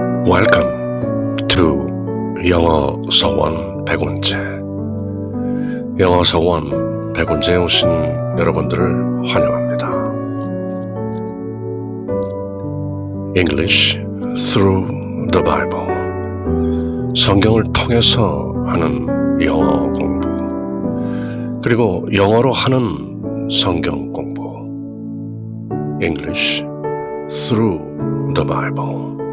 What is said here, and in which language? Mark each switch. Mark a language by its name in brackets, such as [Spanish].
[English] Welcome to [Korean] 영어 서원 100원째. 영어 서원 100원째에 오신 여러분들을 환영합니다. [English] English through the Bible. [Korean] 성경을 통해서 하는 영어 공부. 그리고 영어로 하는 성경 공부. [English] English through the Bible.